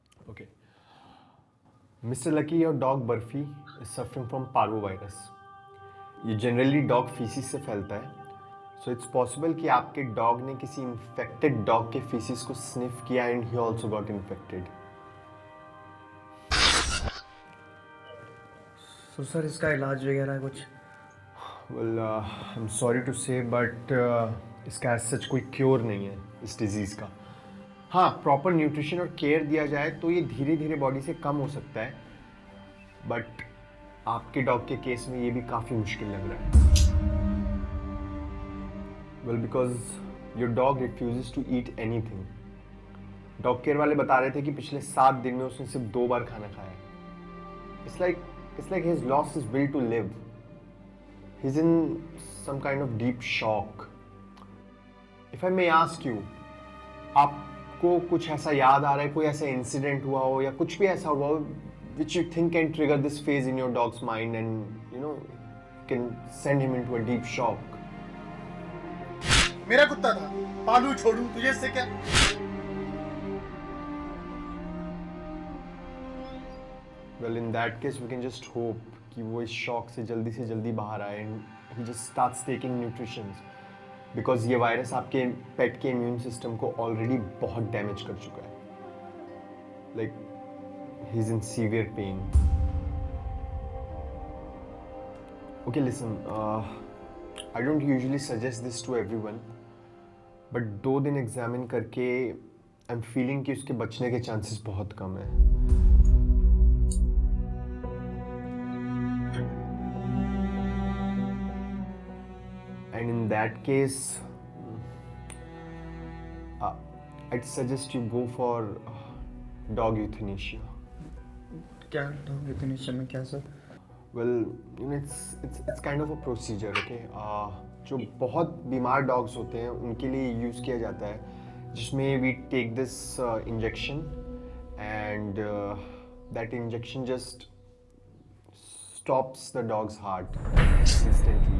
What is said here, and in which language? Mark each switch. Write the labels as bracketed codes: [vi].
[en] Okay. Mr. Lucky, your dog Burfi is suffering from parvovirus. [hi] ये generally dog faeces से फैलता है, [en] so it's possible [hi] कि आपके डॉग ने किसी इन्फेक्टेड डॉग के फीसिस को स्निफ किया [en] And he also got infected. [hi] So sir इसका इलाज वगैरह कुछ? [en] well I am sorry to say [hi] बट इसका एज सच कोई क्योर नहीं है इस डिजीज़ का. हाँ, प्रॉपर न्यूट्रिशन और केयर दिया जाए तो ये धीरे धीरे बॉडी से कम हो सकता है, बट आपके डॉग के केस में ये भी काफ़ी मुश्किल लग रहा है। [en] Well because your dog refuses to eat anything. [hi] Dog care वाले बता रहे थे कि पिछले 7 दिन में उसने सिर्फ 2 बार खाना खाया है। [en] It's like he's lost his will to live. He's in some kind of deep shock. If I may ask you, [hi] आपको कुछ ऐसा याद आ रहा है, कोई ऐसा इंसिडेंट हुआ हो [en] या कुछ भी ऐसा हुआ हो which you think can trigger this phase in your dog's mind and you know can send him into a deep shock? [hi] मेरा कुत्ता था, पालू छोड़ू, तुझे इससे क्या? [en] Well, in that case, we can just hope [hi] कि वो इस शॉक से जल्दी बाहर आए [en] and he just starts taking nutritions because [hi] ये वायरस आपके पेट के इम्यून सिस्टम को ऑलरेडी बहुत डैमेज कर चुका है. [en] Like he's in severe pain. Okay, listen. I don't usually suggest this to everyone, but [hi] 2 दिन एग्जामिन करके [en] I'm feeling [hi] कि उसके बचने के चांसेस बहुत कम है. [en] And in that case, I'd suggest you go for dog euthanasia. [hi] क्या dog euthanasia में क्या sir? [en] Well, you know, it's kind of a procedure, okay? [hi] जो बहुत बीमार dogs होते हैं उनके लिए use किया जाता है, जिसमें [en] we take this injection and that injection just stops the dog's heart instantly.